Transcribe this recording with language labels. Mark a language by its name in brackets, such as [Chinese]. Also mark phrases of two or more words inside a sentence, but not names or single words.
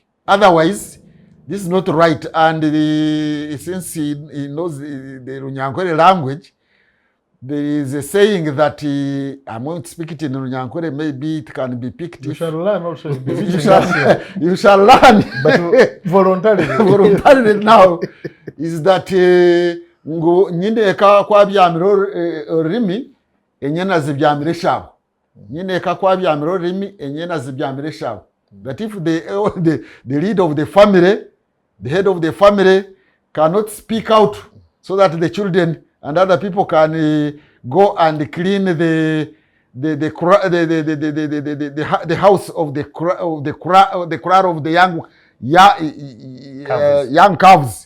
[English] Otherwise, this is not right. And since he knows the Runyankore language, there is a saying that I'm going to speak it in Runyankore, maybe it can be picked. You shall learn also. You shall learn. But voluntarily. Voluntarily now is that [Nyankole] nyine eka kwa byamiro rimi enyena zibyamire shabo. Nyine eka kwa byamiro rimi enyena zibyamire shabo. [English] That if the leader of the family, the head of the family cannot speak out so that the children and other people can go and clean the house of the kraal of the young calves.